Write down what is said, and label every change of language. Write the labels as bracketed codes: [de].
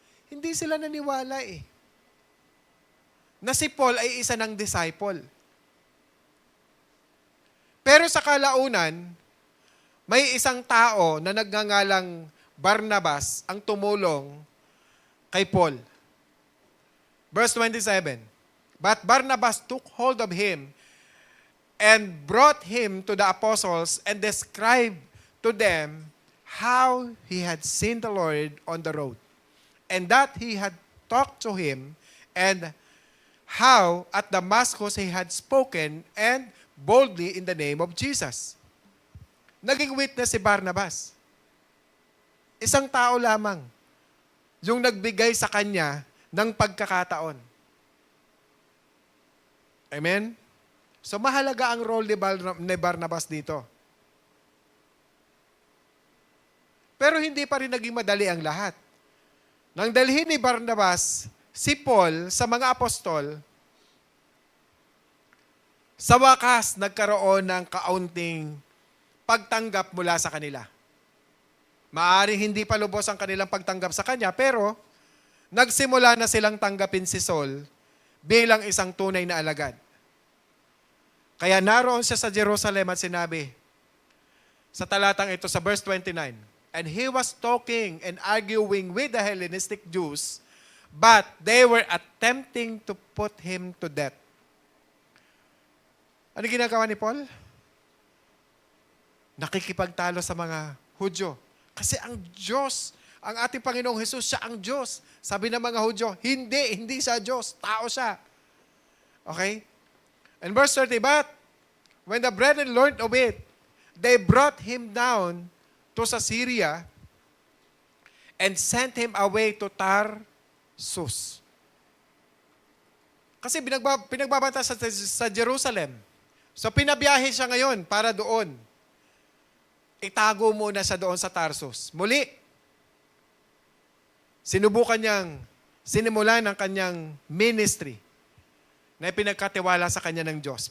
[tl] Hindi sila naniwala na si Paul ay isa ng disciple. Pero sa kalaunan, may isang tao na nagngangalang Barnabas ang tumulong kay Paul. [en] Verse 27, But Barnabas took hold of him and brought him to the apostles and described to them how he had seen the Lord on the road, and that he had talked to him, and how at Damascus he had spoken and boldly in the name of Jesus. [tl] naging witness si Barnabas. Isang tao lamang yung nagbigay sa kanya ng pagkakataon. Amen? So mahalaga ang role ni Barnabas dito. Pero hindi pa rin naging madali ang lahat. Nang dalhin ni Barnabas si Paul sa mga apostol, sa wakas nagkaroon ng kaunting pagtanggap mula sa kanila. Maaring hindi pa lubos ang kanilang pagtanggap sa kanya, pero nagsimula na silang tanggapin si Saul bilang isang tunay na alagad. Kaya naroon siya sa Jerusalem at sinabi, sa talatang ito, sa verse 29, [en] "And he was talking and arguing with the Hellenistic Jews, but they were attempting to put him to death." [tl] Ano ginagawa ni Paul? Nakikipagtalo sa mga Hudyo. Kasi ang Diyos, ang ating Panginoong Hesus, siya ang Diyos. Sabi ng mga Hudyo, hindi siya Diyos, tao siya. Okay? [en] And verse 30, "But when the brethren learned of it, they brought him down to Syria and sent him away to Tarsus." [tl] Kasi pinagbabanta sa Jerusalem. So pinabiyahe siya ngayon para doon. Itago muna siya doon sa Tarsus. Muli, sinubukan niyang sinimulan ang kanyang ministry na pinagkatiwala sa kanya ng Diyos.